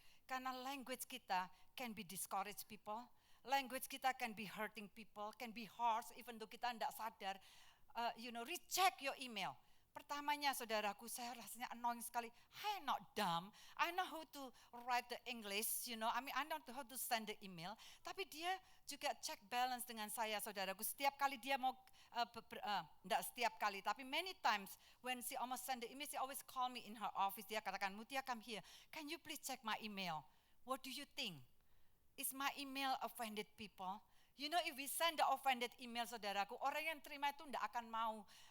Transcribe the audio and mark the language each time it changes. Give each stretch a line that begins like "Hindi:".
English: Karena language kita can be discourage people. Language kita can be hurting people, can be harsh, even though
Indonesian: kita tidak sadar.
English: Recheck your email.
Indonesian: Pertamanya, saudaraku, saya rasanya annoying sekali.
English: I'm not dumb. I know how to write the English, I know how to send the email.
Indonesian: Tapi dia juga check balance dengan saya, saudaraku. Setiap kali dia mau, enggak setiap kali, tapi
English: many times when she almost send the email, she always call me in her office.
Indonesian: Dia katakan,
English: Mutia, come here. Can you please check my email? What do you think? Is my email offended people? If we send the offended email, saudaraku,
Indonesian: orang yang terima itu enggak akan mau.